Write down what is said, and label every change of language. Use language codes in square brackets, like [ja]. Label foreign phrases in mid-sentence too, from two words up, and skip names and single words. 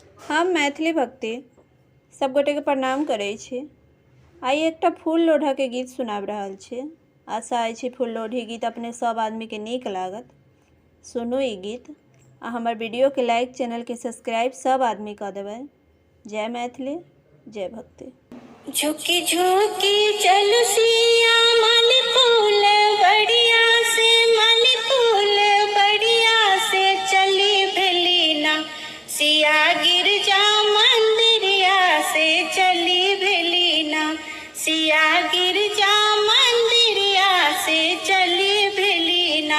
[mai] हम मैथिली भक्ति सब गोटे के प्रणाम करै छी। आइ एकटा फूल लोढ़ा के गीत सुनाब रहल छी। आशा अछि फूल लोढ़ी गीत अपने सब आदमी के नीक लागत। सुनू ई गीत आ हमर वीडियो के लाइक, चैनल के सब्सक्राइब सब आदमी कर देबै। जय मैथिली, जय भक्ति। झुकी झुकी चलू सिया माली फूल बढ़िया से, माली फूल बढ़िया से चली भेलीना सिया गिरजा मंदिरिया से चली भेलीना सिया गिरजा मंदिरिया से चली भेलीना।